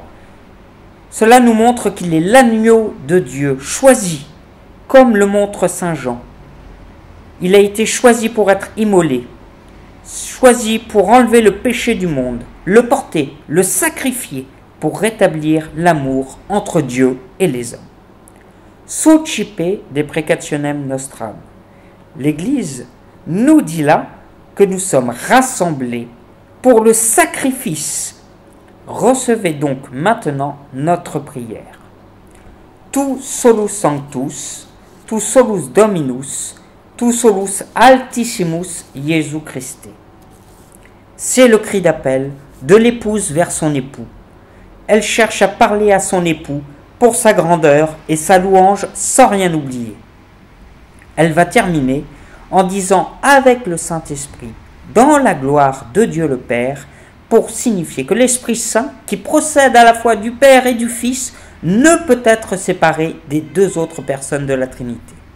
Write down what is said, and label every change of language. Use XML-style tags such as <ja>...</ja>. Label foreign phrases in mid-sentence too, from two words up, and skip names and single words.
<fr>Cela nous montre qu'il est l'agneau de Dieu, choisi, comme le montre saint Jean. Il a été choisi pour être immolé, choisi pour enlever le péché du monde, le porter, le sacrifier pour rétablir l'amour entre Dieu et les hommes.</fr> <la>Socipe de precationem nostram.</la> <fr>L'Église nous dit là que nous sommes rassemblés pour le sacrifice. Recevez donc maintenant notre prière.</fr> <la>Tu solus sanctus, tu solus dominus, tu solus altissimus Jésus Christe.</la> <fr>C'est le cri d'appel de l'épouse vers son époux. Elle cherche à parler à son époux pour sa grandeur et sa louange sans rien oublier. Elle va terminer en disant avec le Saint-Esprit, dans la gloire de Dieu le Père, pour signifier que l'Esprit Saint, qui procède à la fois du Père et du Fils, ne peut être séparé des deux autres personnes de la Trinité.</fr>